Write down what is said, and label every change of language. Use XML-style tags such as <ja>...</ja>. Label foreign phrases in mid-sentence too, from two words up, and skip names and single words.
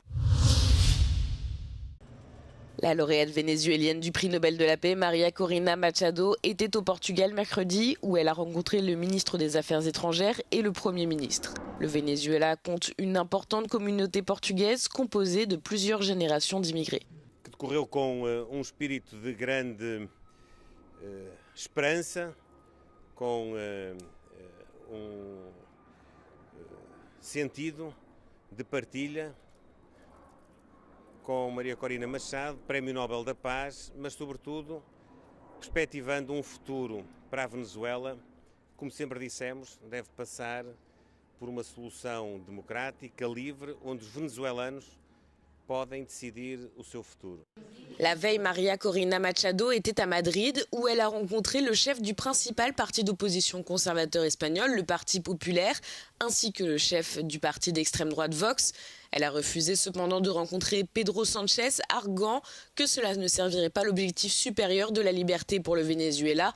<fr>La lauréate vénézuélienne du prix Nobel de la paix, Maria Corina Machado, était au Portugal mercredi où elle a rencontré le ministre des Affaires étrangères et le Premier ministre. Le Venezuela compte une importante communauté portugaise composée de plusieurs générations d'immigrés.</fr> <pt>Decorreu com espírito de grande esperança, com sentido de partilha, com Maria Corina Machado, Prémio Nobel da Paz, mas sobretudo perspectivando futuro para a Venezuela, como sempre dissemos, deve passar por uma solução democrática, livre, onde os venezuelanos podem decidir o seu futuro.</pt> <fr>La veille, Maria Corina Machado était à Madrid où elle a rencontré le chef du principal parti d'opposition conservateur espagnol, le Parti populaire, ainsi que le chef du parti d'extrême droite Vox. Elle a refusé cependant de rencontrer Pedro Sánchez, arguant que cela ne servirait pas l'objectif supérieur de la liberté pour le Venezuela.</fr>